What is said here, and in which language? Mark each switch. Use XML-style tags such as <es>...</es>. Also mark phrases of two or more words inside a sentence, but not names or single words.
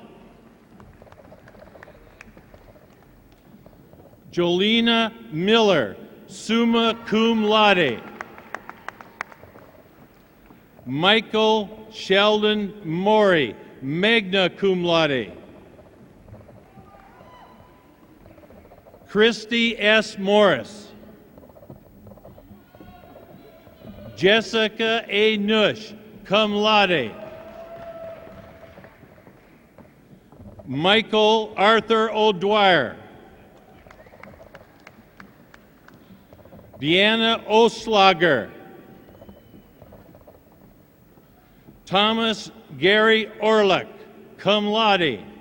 <en>Jolena Miller,</en> <la>summa cum laude.</la> <en>Michael Sheldon Maury,</en> <la>magna cum laude.</la> <en>Christy S. Morris. Jessica A.</en> <la>Nush, cum laude.</la> <en>Michael Arthur O'Dwyer. Deanna Oslager. Thomas Gary Orlick,</en> <la>cum laude.</la>